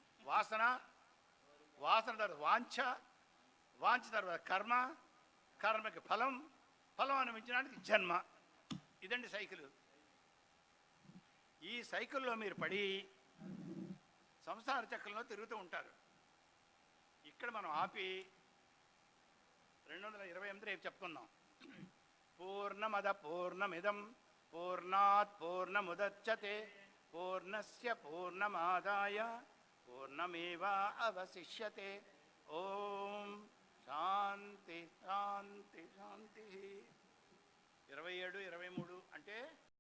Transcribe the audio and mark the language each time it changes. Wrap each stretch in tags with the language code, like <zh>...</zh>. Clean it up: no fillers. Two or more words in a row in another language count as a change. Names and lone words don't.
<te>వాసన తర్వాత వాంఛ తర్వాత కర్మ, కర్మకి ఫలం అనుభవించడానికి జన్మ. ఇదండి సైకిల్. ఈ సైకిల్లో మీరు పడి సంసార చక్రంలో తిరుగుతూ ఉంటారు. ఇక్కడ మనం ఆపి 228 రేపు చెప్పుకుందాం.</te> <sa>పూర్ణమద పూర్ణమిదం పూర్ణాత్ పూర్ణముదచ్యతే పూర్ణస్య పూర్ణమాదాయ పూర్ణమేవా అవశిష్యతే. ఓం శాంతి శాంతి శాంతి.</sa> <te>27, 23 అంటే</te>